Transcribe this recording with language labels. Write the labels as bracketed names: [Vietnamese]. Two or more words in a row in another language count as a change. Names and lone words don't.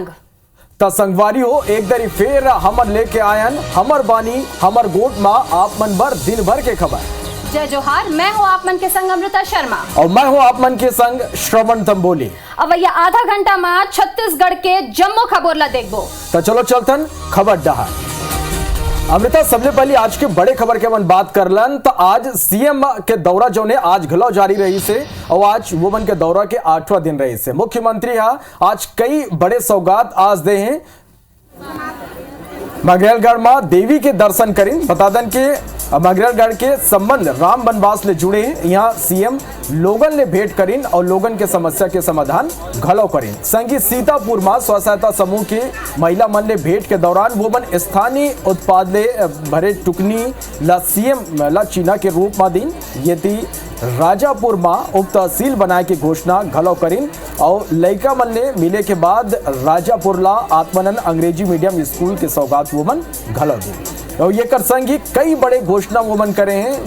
[Chhattisgarhi] त संगवारी हो एक दरी फेर हमर लेके आयन हमर बानी हमर गोट माँ आप मन भर दिन भर के खबर। जय जोहार, मैं हूँ आप मन के संग अमृता शर्मा और मैं हूँ आप मन के संग श्रवण तंबोली। अब भैया आधा घंटा में छत्तीसगढ़ के जम्मो खबर ला देखबो तो चलो चलतन खबर डहा। अमृता, सबले पहले आज के बड़े खबर के मन बात करलन तो आज सीएम के दौरा जो ने आज घलो जारी रही से और आज वो मन के दौरा के 8वां दिन रही से मुख्यमंत्री आज कई बड़े सौगात आज दे हैं। मगरेलगढ़ में देवी के दर्शन करें। बता दें कि मगरेलगढ़ के संबंध राम वनवास ले जुड़े हैं। यहाँ सीएम लोगन ले भेंट करें और लोगन के समस्या के समाधान घलो करें। संगी सीतापुर में स्व सहायता समूह के महिला मन ले भेंट के दौरान वो मन स्थानीय उत्पाद ले भरे टुकनी ला सीएम ला चीना के रूप में दिन यदि राजापुर में उप तहसील बनाए की घोषणा घलो करीन और लड़का मन ने मिले के बाद राजापुर ला आत्मानंद अंग्रेजी [English] medium school [Chhattisgarhi] के सौगात वोमन घलो दी और ये कर संगी कई बड़े घोषणा वोमन करे हैं।